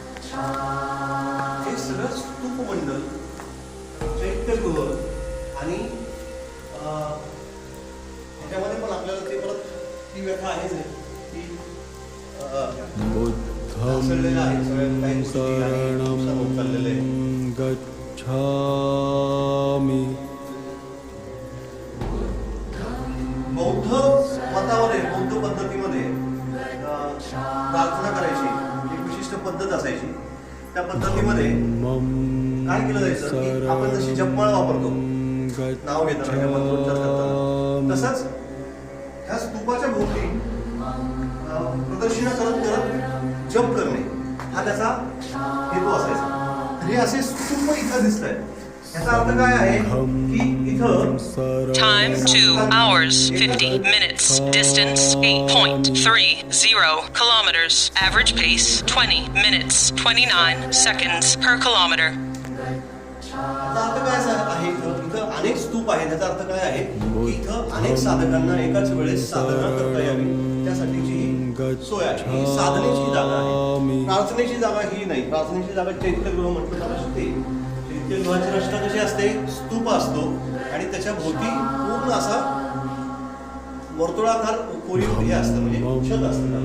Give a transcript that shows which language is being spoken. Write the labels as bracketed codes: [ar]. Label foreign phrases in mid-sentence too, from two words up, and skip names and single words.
[mr] हे सगळं स्तूपमंडल चैत्यगृह आणि ती व्यथा आहेच आहे. ती [pi] बुद्धं [mr] ढासळलेलं आहे. सगळ्या काही गोष्टी आहे, नुकसान होत चाललेलं आहे. [pi] शरणं गच्छामि. [mr] बौद्ध मतावर आहे, बौद्ध पद्धतीमध्ये प्रार्थना करायची एक विशिष्ट पद्धत असायची. त्या पद्धतीमध्ये काय केलं जायचं की आपण जशी जपमाळ वापरतो नाव घेताना किंवा मंत्रोच्चार करताना, तसंच ह्या स्तूपाच्या भोवती प्रदक्षिणा करत करत जप करणे हा त्याचा हेतू असायचा. तर हे असे स्तूप इथं दिसत आहे. याचा अर्थ काय आहे की इथं [en] Time 2 hours 50 minutes. Distance 8.30 kilometers. Average pace 20 minutes 29 seconds per kilometer. [mr] याचा अर्थ काय आहे इथं अनेक स्तूप आहेत. याचा अर्थ काय आहे की इथं अनेक साधकांना एकाच वेळेस साधना करता यावी त्यासाठीची ही सोय आहे. ही साधनेची जागा आहे, प्रार्थनेची जागा ही नाही. प्रार्थनेची जागा चैत्यगृह म्हटलं जात असते. चैत्यगृहाची रचना कशी असते, स्तूप असतो आणि त्याच्या भोवती पूर्ण असा वर्तुळाकार कोरीव हे असतं, म्हणजे छत असतं त्याला.